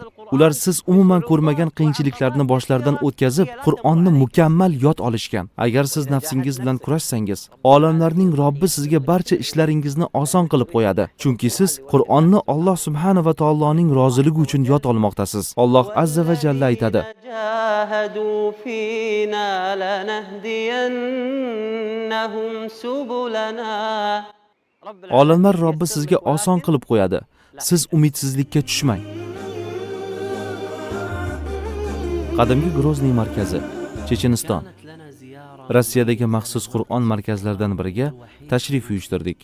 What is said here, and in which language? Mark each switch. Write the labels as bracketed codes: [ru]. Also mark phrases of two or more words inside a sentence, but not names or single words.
[uz] Ular siz umuman ko'rmagan qiyinchiliklarni boshlaridan o'tkazib, Qur'onni mukammal yod olishgan. Agar siz nafsingiz bilan kurashsangiz, olamlarning Robbi sizga barcha ishlaringizni oson qilib qo'yadi. Chunki siz Qur'onni Alloh subhanahu va taoloning roziligi uchun yod olmoqdasiz. Alloh azza va jalla aytadi: [ar] جاهدوا فينا لنهدينهم سبلنا. [uz] Olamlar Robbi sizga oson qilib qo'yadi. Siz umidsizlikka tushmang. Qadimgi Grozniy markazi, Checheniston. Rossiyadagi maxsus Qur'on markazlaridan biriga tashrif uyushtirdik.